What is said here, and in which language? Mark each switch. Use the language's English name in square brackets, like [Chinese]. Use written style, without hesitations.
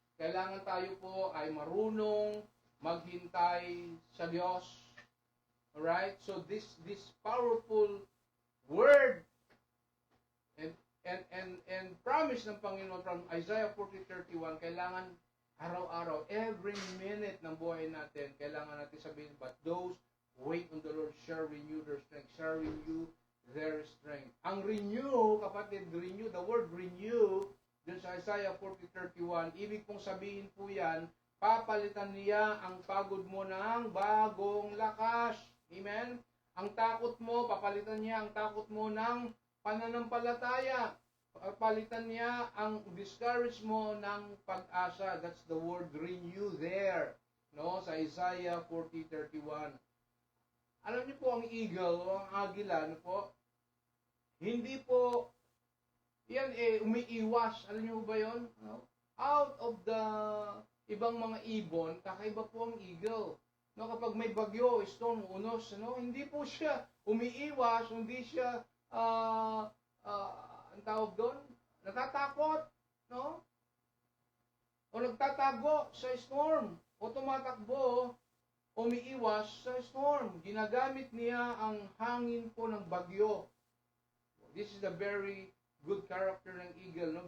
[Filipino] Kailangan tayo po ay marunong maghintay sa Diyos. [English] Alright? So, this powerful word and promise [Filipino] ng Panginoon [English] from Isaiah 40:31, [Filipino] kailangan araw-araw, [English] every minute [Filipino] ng buhay natin, kailangan natin sabihin, [English] but those wait on the Lord shall renew their strength, shall renew their strength. [Filipino] Ang renew, kapatid, renew, [English] the word renew, [Filipino] dun sa Isaiah 40:31, ibig pong sabihin po yan, papalitan niya ang pagod mo ng bagong lakas. Amen? Ang takot mo, papalitan niya ang takot mo ng pananampalataya. Papalitan niya ang discourage mo ng pag-asa. [English] That's the word renew there. [Filipino] Sa Isaiah 40:31. Alam niyo po, ang eagle o ang agila, hindi po yan umiiwas. Alam niyo ba yon? Out of the ibang mga ibon, kakaiba po ang eagle. Kapag may bagyo, storm, unos, hindi po siya umiiwas, hindi siya ang tawag doon, natatakot, o nagtatago sa storm, o tumatakbo, umiiwas sa storm. Ginagamit niya ang hangin po ng bagyo. [English] This is the very good character ng eagle.